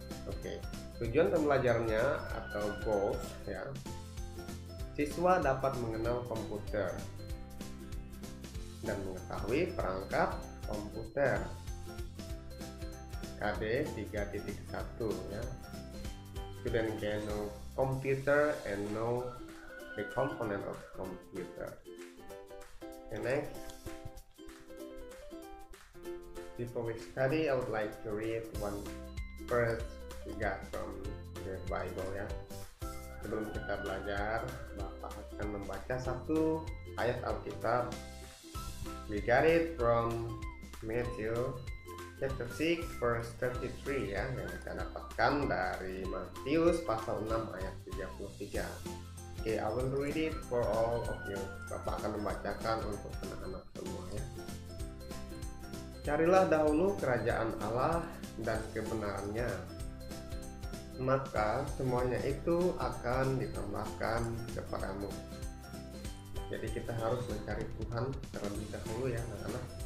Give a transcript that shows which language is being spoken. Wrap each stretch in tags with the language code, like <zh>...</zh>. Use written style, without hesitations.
<id>Oke, tujuan pembelajarannya atau goals ya. Siswa dapat mengenal komputer dan mengetahui perangkat komputer. KD 3.1 ya.</id> <en>Student can know computer and know the component of computer. And next, before we study, I would like to read one verse we got from the Bible ya.</en> <id>Sebelum kita belajar, Bapak akan membaca satu ayat Alkitab.</id> <en>We got it from Matthew chapter 6 verse 33 ya,</en> <id>yang kita dapatkan dari Matius pasal 6 ayat 33.</id> <en>Oke, I will read it for all of you.</en> <id>Bapak akan membacakan untuk anak-anak semua ya. Carilah dahulu kerajaan Allah dan kebenarannya, maka semuanya itu akan ditambahkan kepadamu. Jadi kita harus mencari Tuhan terlebih dahulu ya anak-anak.</id>